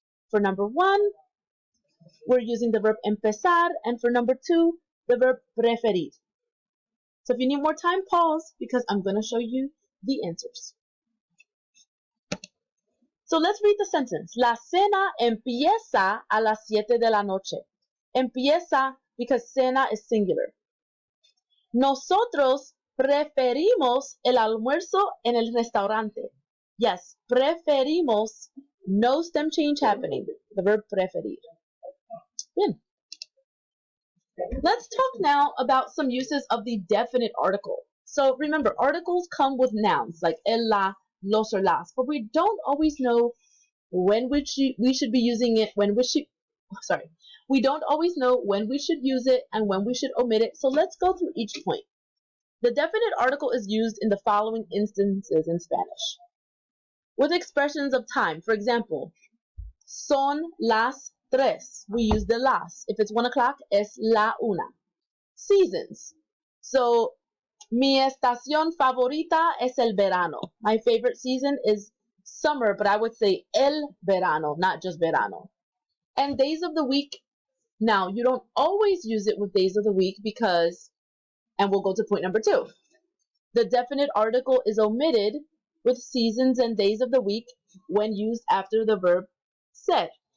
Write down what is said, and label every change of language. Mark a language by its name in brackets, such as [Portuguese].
[English] For number 1, we're using the verb empezar, and for number 2, the verb preferir. So if you need more time, pause, because I'm going to show you the answers. So let's read the sentence. [Spanish] La cena empieza a las 7 de la noche. [English] Empieza because cena is singular. Nosotros [Spanish] Preferimos el almuerzo en el restaurante. [English] Yes, preferimos, no stem change happening. The verb preferir. Bien. Let's talk now about some uses of the definite article. So remember, articles come with nouns like el, la, los, or las, but we don't always know when we should be using it, we don't always know when we should use it and when we should omit it. So let's go through each point. The definite article is used in the following instances in Spanish. With expressions of time, for example, [Spanish] son las tres. [English] We use the las. If it's 1 o'clock, [Spanish] es la una. [English] Seasons. [Spanish] So, mi estación favorita es el verano. [English] My favorite season is summer, but I would say el verano, not just verano. And days of the week. Now, you don't always use it with days of the week because, and we'll go to point number 2. The definite article is omitted with seasons and days of the week when used after the verb ser.